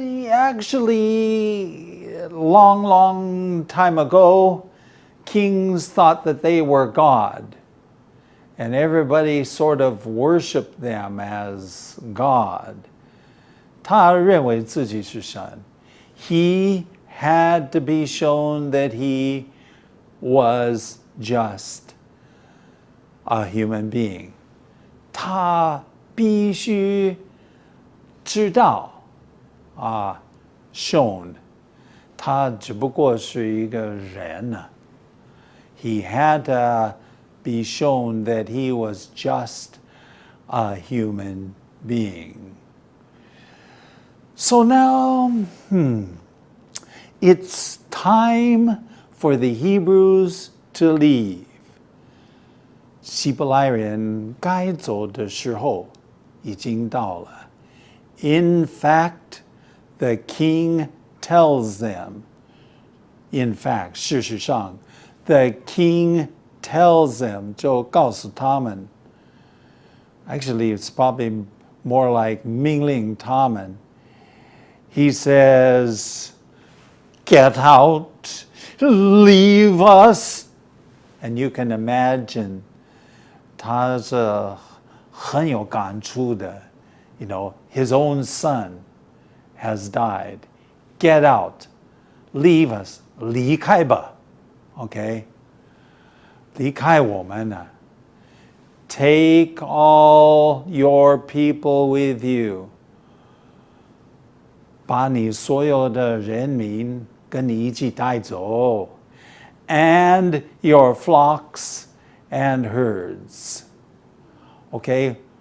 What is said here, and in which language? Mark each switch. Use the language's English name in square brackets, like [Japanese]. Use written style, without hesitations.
[English] Actually, long time ago, kings thought that they were God, and everybody sort of worshiped them as God. [Chinese] 他认为自己是神. [English] He had to be shown that he was just a human being. [Chinese] 他必须知道 shown. 他只不过是一个人啊。 [English] He had to be shown that he was just a human being. So now, it's time for the Hebrews to leave. [Chinese] 希伯来人该走的时候已经到了。 [English] In fact, the king tells them. In fact, [Chinese] 事实上 [English] the king tells them, [Chinese] 就告诉他们 [English] Actually, it's probably more like [Chinese] 命令他们 [English] He says, get out, leave us. And you can imagine, [Chinese] 他是很有感触的 [English] You know, his own son has died. Get out, leave us, [Chinese] 离开吧 [English] Okay? [Chinese] 离开我们啊 [English] Take all your people with you. [Chinese] 把你所有的人民跟你一起带走 [English] And your flocks and herds. Okay?